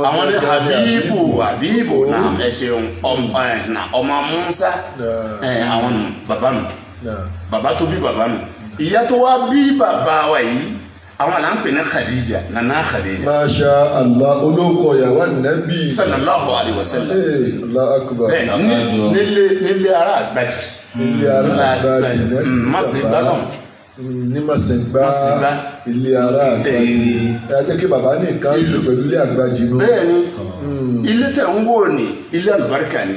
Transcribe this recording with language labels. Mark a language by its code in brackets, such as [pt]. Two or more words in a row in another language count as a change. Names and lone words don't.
[yo] àwọn ni Habibu naam ẹ ṣeun ọmọ Musa àwọn nù bàbá nù bàbá tó bí bàbá nù ìyá tó wá bí bàbá wa yìí àwọn là ń pè ní Khadija Nana Khadija. [ar] ما شاء الله [yo] olóko ìyàwó Ànábì. [ar] صلى الله عليه وسلم. الله أكبر. [yo] nílé ara Àgbàjì. ilé ara Àgbàjì Masegba náà. ní Masegba ilé ara Àgbàjì. ẹ jẹ́ kí bàbá ní nǹkan ṣe pẹ̀lú ilé Àgbàjì náà. bẹ́ẹ̀ni ilé tẹ̀ ń wò ní ilé àlùbáríkà ni.